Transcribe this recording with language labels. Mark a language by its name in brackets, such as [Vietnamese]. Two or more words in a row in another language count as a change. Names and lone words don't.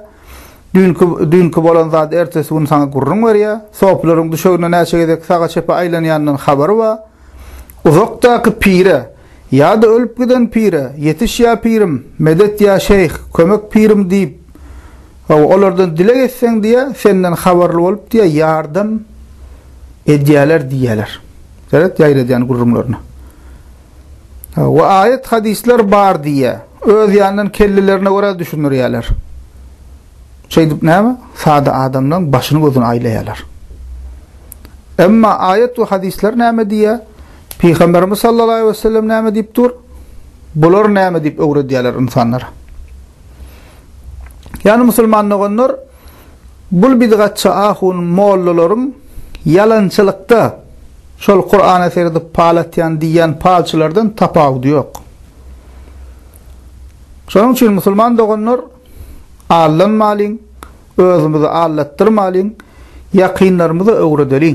[Turkmen] Dünkü bolan zat ertesi gün sana gurrun berýär. Soplaryň düşegine näçe gedek saga çepe aýlanýandan habary bar. Uzakdaky pire ýa-da ölüp giden pire, yetiş ýa pirim, medet ýa şeyh, kömek pirim diýip olardan dile geçsen diye senden haberli olup diye yardım edýärler diýerler. Evet, ýaýra diýen gurrumlaryna. Ve ayet hadisler bar diye öz ýandan kellelerine göre düşünürýärler. Şeýdip näme? Sada adamdan başyny gözüni aýlaýarlar. Emma ayet we hadisler näme diýär? Peygamberimiz [Arabic] صلى الله عليه وسلم [Turkmen] näme diýip dur? Bular näme diýip öwredýärler insanlara. Yani musulmanlar bul bidgatça ahun mollalarym yalançylykda şol Kur'an-ı Kerimde palatyan diýen palçylardan tapawdy ýok. Şonuň üçin musulman doganlar allanmalyň, özümizi allatdyrmalyň, ýakynlarymyzy öwredeliň.